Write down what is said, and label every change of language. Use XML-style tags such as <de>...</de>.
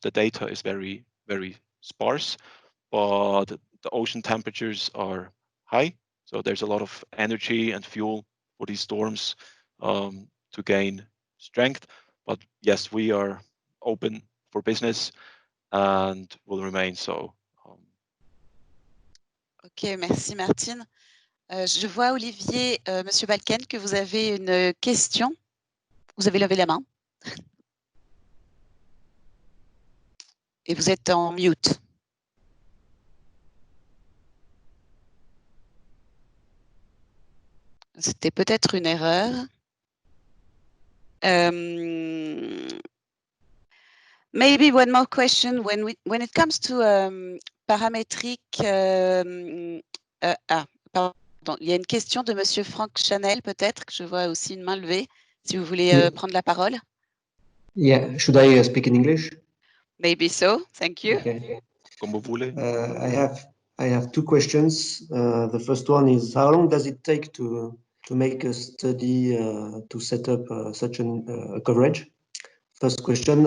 <en>The data is very, very sparse, but the ocean temperatures are high. So there's a lot of energy and fuel for these storms to gain strength. But yes, we are open for business and will remain so.</en> <fr>Ok, merci Martine. Je vois Olivier, Monsieur Balken, que vous avez une question. Vous avez levé la main. Et vous êtes en mute. C'était peut-être une erreur.</fr> <en>Maybe one more question. When it comes to</en> <fr>paramétrique, pardon, il y a une question de Monsieur Franck Chanel, peut-être, que je vois aussi une main levée. Si vous voulez prendre la parole.</fr> <en>Yeah, should I speak in English? Maybe so. Thank you. Okay.</en> <fr>Comme vous voulez.</fr> <en>I have two questions. The first one is, how long does it take to make a study to set up such a coverage? First question.</en>